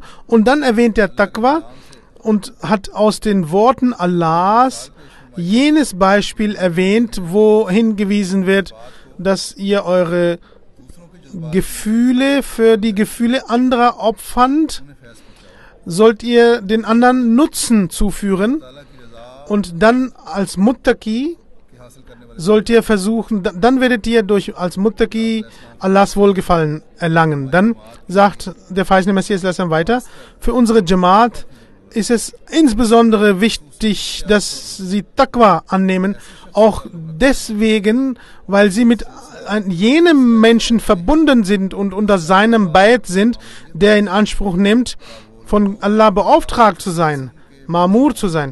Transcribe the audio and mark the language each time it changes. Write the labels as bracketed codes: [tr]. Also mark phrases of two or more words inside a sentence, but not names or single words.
[de] Und dann erwähnt er Taqwa und hat aus den Worten Allahs jenes Beispiel erwähnt, wo hingewiesen wird, dass ihr eure Gefühle für die Gefühle anderer opfernd, sollt ihr den anderen Nutzen zuführen, und dann als Muttaqi [ur] کہ حاصل کرنے والے [de] sollt ihr versuchen, dann werdet ihr als Muttaqi Allahs Wohlgefallen erlangen. Dann sagt der verheißene Messias weiter, für unsere Jamaat ist es insbesondere wichtig, dass sie Taqwa annehmen, auch deswegen, weil sie mit jenem Menschen verbunden sind und unter seinem Bait sind, der in Anspruch nimmt, von Allah beauftragt zu sein, Ma'mur zu sein.